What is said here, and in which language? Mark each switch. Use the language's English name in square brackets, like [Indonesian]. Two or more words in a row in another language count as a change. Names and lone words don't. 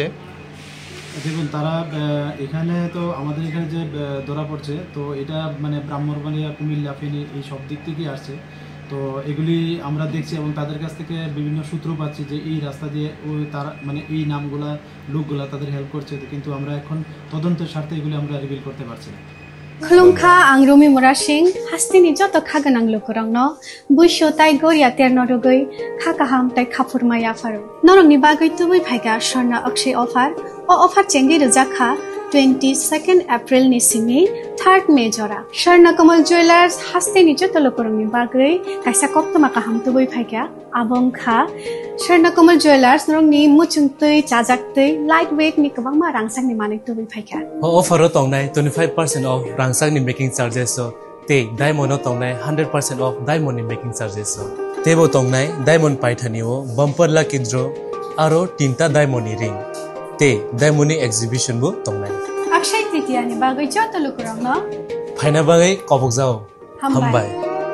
[Bangla] দেখুন, তারা এখানে তো আমাদের এখানে যে ধরা পড়ছে, তো এটা মানে ব্রাহ্মণবাড়িয়া, কুমিল্লা, ফেনী এই সব দিক থেকেই আসছে। তো এগুলি আমরা দেখছি এবং তাদের কাছ থেকে বিভিন্ন সূত্র পাচ্ছি যে এই রাস্তা দিয়ে তারা মানে এই নামগুলা লোকগুলা তাদের হেল্প করছে, কিন্তু আমরা এখন তদন্তের স্বার্থে এগুলি আমরা রিভিল করতে পারছি না। [Kok Borok] खुलुमखा आं रमि मुरा सिंह हास्तिनि जत खागोनां लोकरंनो बुइसो ताइ गरिया तेर नरगै खाकाहाम ताइ खाफुरमाया फारो नरंनि बागै तुबै फाइगा स्वर्णा अक्षय अफार ओ अफार चेंगि रजाखा 22 एप्रिल नि सिमि 3 मे जरा स्वर्णा कमल ज्वेलार्स हास्तिनि जत लोकरंनि बागै काइसा कप्तमा काहाम तुबै फाइगा आबंखा स्वर्णा कमल ज्वेलार्स नरंनि मुचुंतै चाजाक्तै [English] light weight [Kok Borok] नि गोबांमा रांसांनि माने तुबै फाइगा अफार तंनाय 25% ऑफ रांसांनि [English] making charges [Kok Borok] ते डायमंड तंनाय 100% [English] off diamond making charges [Kok Borok] तेबो तंनाय डायमंड पाइथानिओ [English] bumper lucky draw [Kok Borok] आरो 3टा [English] diamond ring [Kok Borok] ते [English] diamond exhibition [Kok Borok] बो तंनाय अक्षय तृतीया नि बागै जत लोकरंनो फाइना बागै कबक जाओ हमबाय।